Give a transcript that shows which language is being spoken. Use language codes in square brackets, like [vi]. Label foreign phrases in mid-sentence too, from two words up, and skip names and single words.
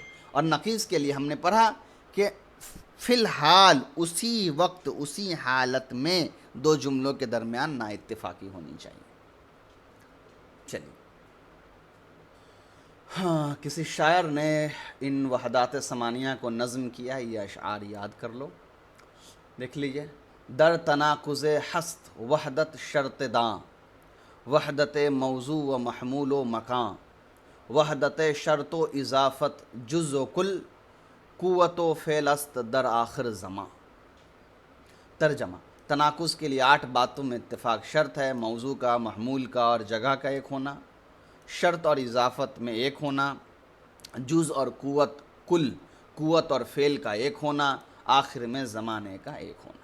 [ur] اور نقیض کے لیے ہم نے پڑھا کہ فی الحال اسی وقت اسی حالت میں دو جملوں کے درمیان نا اتفاقی ہونی چاہیے. چلیے. ہاں، کسی شاعر نے ان وحدات ثمانیہ کو نظم کیا ہے، یہ اشعار یاد کر لو، دیکھ لیجئے. [fa] در تناقض ہست وحدت شرط داں، وحدت موضوع و محمول و مکان، وحدت شرط و اضافت جز و کل، قوت و فعل است در آخر زمان. [ur] ترجمہ: تناقض کے لیے 8 باتوں میں اتفاق شرط ہے: موضوع کا، محمول کا اور جگہ کا ایک ہونا، شرط اور اضافت میں ایک ہونا، جز اور قوت، کل قوت اور فعل کا ایک ہونا، آخر میں زمانے کا ایک ہونا.